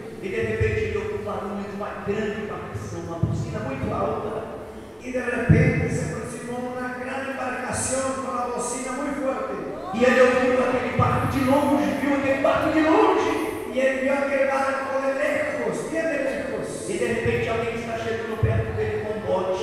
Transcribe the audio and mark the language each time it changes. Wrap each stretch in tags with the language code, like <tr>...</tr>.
<pt>e de repente ele ouviu o barulho de uma grande embarcação, uma buzina muito alta.</pt> <es>Y de repente se aproximó una gran embarcación con la bocina muy fuerte.</es> <pt>E ele ouviu aquele barco de longe, viu aquele barco de longe.</pt> <es>Y él vio aquel barco de lejos, bien de lejos.</es> <pt>E de repente alguém está chegando perto dele com um bote.</pt>